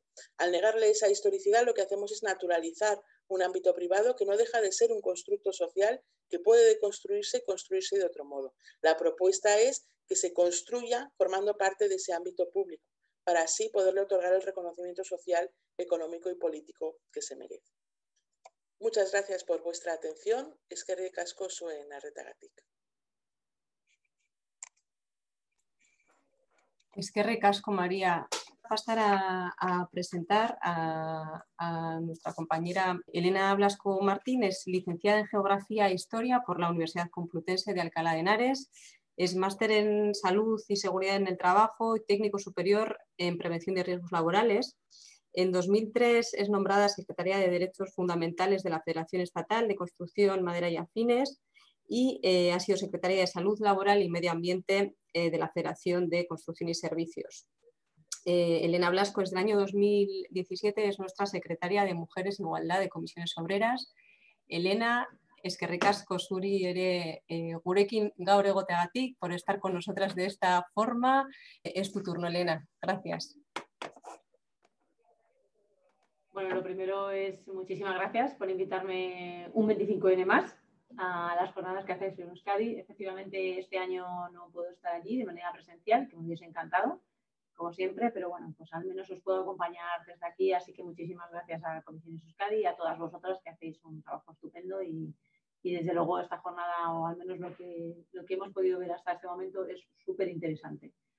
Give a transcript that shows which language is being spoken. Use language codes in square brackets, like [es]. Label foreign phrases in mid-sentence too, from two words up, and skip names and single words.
[es] Al negarle esa historicidad, lo que hacemos es naturalizar un ámbito privado que no deja de ser un constructo social que puede deconstruirse y construirse de otro modo. La propuesta es que se construya formando parte de ese ámbito público, para así poderle otorgar el reconocimiento social, económico y político que se merece. Muchas gracias por vuestra atención. [eu] Eskerrik asko zuen arretagatik. Eskerrik asko, María. [es] Pasar a presentar a nuestra compañera Elena Blasco Martínez, licenciada en Geografía e Historia por la Universidad Complutense de Alcalá de Henares. Es máster en Salud y Seguridad en el Trabajo y técnico superior en Prevención de Riesgos Laborales. En 2003 es nombrada Secretaria de Derechos Fundamentales de la Federación Estatal de Construcción, Madera y Afines y ha sido Secretaria de Salud Laboral y Medio Ambiente de la Federación de Construcción y Servicios. Elena Blasco, desde el año 2017, es nuestra Secretaria de Mujeres en Igualdad de Comisiones Obreras. [eu] Elena, eskerrik asko zuri ere gurekin gaur egoteagatik, [es] por estar con nosotras de esta forma. Es tu turno, Elena. Gracias. Bueno, lo primero es muchísimas gracias por invitarme un 25N más a las jornadas que hacéis en Euskadi. Efectivamente, este año no puedo estar allí de manera presencial, que me hubiese encantado, como siempre, pero bueno, pues al menos os puedo acompañar desde aquí, así que muchísimas gracias a Comisiones Euskadi y a todas vosotras que hacéis un trabajo estupendo y desde luego esta jornada, o al menos lo que hemos podido ver hasta este momento, es súper interesante.